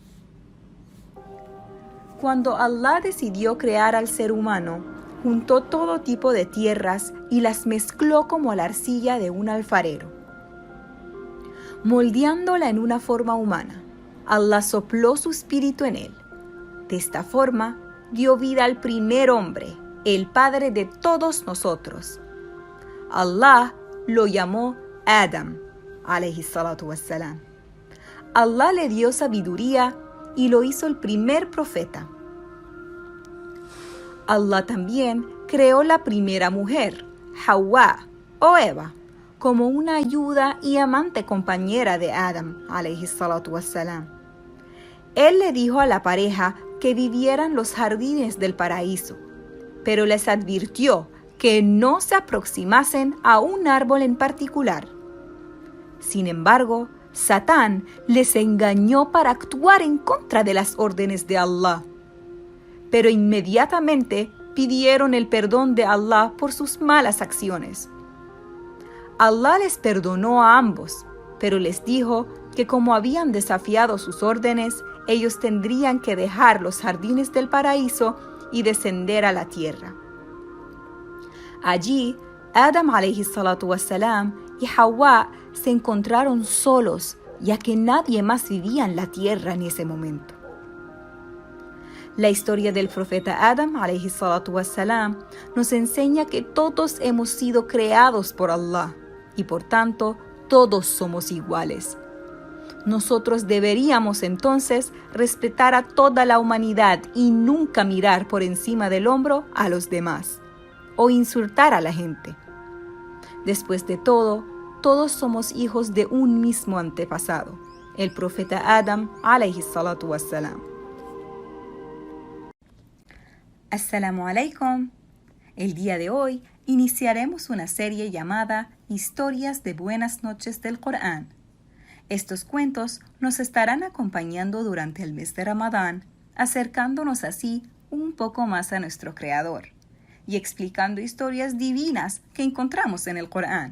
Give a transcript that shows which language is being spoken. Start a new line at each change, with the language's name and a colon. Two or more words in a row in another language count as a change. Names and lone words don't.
Spanish: Cuando Allah decidió crear al ser humano, juntó todo tipo de tierras y las mezcló como la arcilla de un alfarero. Moldeándola en una forma humana, Allah sopló su espíritu en él. De esta forma, dio vida al primer hombre, el padre de todos nosotros. Allah lo llamó Adam,
Arabic: عليه الصلاة والسلام.
Spanish: Allah le dio sabiduría y lo hizo el primer profeta. Allah también creó la primera mujer, Hawa o Eva, como una ayuda y amante compañera de Adam,
Arabic: عليه الصلاة والسلام.
Spanish: Él le dijo a la pareja que vivieran los jardines del paraíso, pero les advirtió que no se aproximasen a un árbol en particular. Sin embargo, Satán les engañó para actuar en contra de las órdenes de Allah. Pero inmediatamente pidieron el perdón de Allah por sus malas acciones. Allah les perdonó a ambos, pero les dijo que como habían desafiado sus órdenes, ellos tendrían que dejar los jardines del paraíso y descender a la tierra. Allí, Adam
Arabic: عليه الصلاة والسلام
Spanish: y Hawa se encontraron solos, ya que nadie más vivía en la tierra en ese momento. La historia del profeta Adam
Arabic: عليه الصلاة والسلام
Spanish: nos enseña que todos hemos sido creados por Allah y por tanto todos somos iguales. Nosotros deberíamos entonces respetar a toda la humanidad y nunca mirar por encima del hombro a los demás o insultar a la gente. Después de todo, todos somos hijos de un mismo antepasado, el profeta Adam
Arabic: عليه الصلاة والسلام. السلام عليكم.
Spanish: El día de hoy iniciaremos una serie llamada Historias de Buenas Noches del Corán. Estos cuentos nos estarán acompañando durante el mes de Ramadán, acercándonos así un poco más a nuestro Creador y explicando historias divinas que encontramos en el Corán.